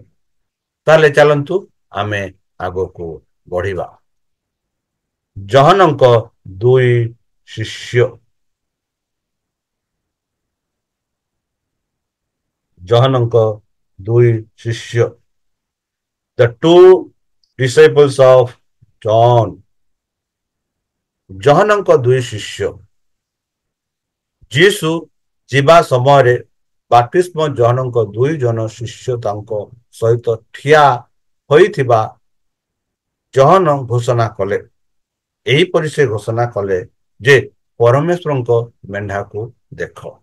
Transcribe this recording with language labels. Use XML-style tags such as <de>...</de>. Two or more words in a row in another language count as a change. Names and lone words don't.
<or>ତାହେଲେ ଚାଲନ୍ତୁ ଆମେ ଆଗକୁ ବଢିବା। ଜହନଙ୍କ ଦୁଇ ଶିଷ୍ୟ। ଜହନଙ୍କ ଦୁଇ ଶିଷ୍ୟ,</or> <en>the two disciples of John.</en> <or>ଜହନଙ୍କ ଦୁଇ ଶିଷ୍ୟ। ଯୀଶୁ ଯିବା ସମୟରେ ବାପ୍ତିସ୍ମ ଜହନଙ୍କ ଦୁଇ ଜଣ ଶିଷ୍ୟ ତାଙ୍କ ସହିତ ଠିଆ ହୋଇଥିବା ଜହନ ଘୋଷଣା କଲେ। ଏହିପରି ସେ ଘୋଷଣା କଲେ ଯେ ପରମେଶ୍ୱରଙ୍କ ମେଣ୍ଢାକୁ ଦେଖ।</or>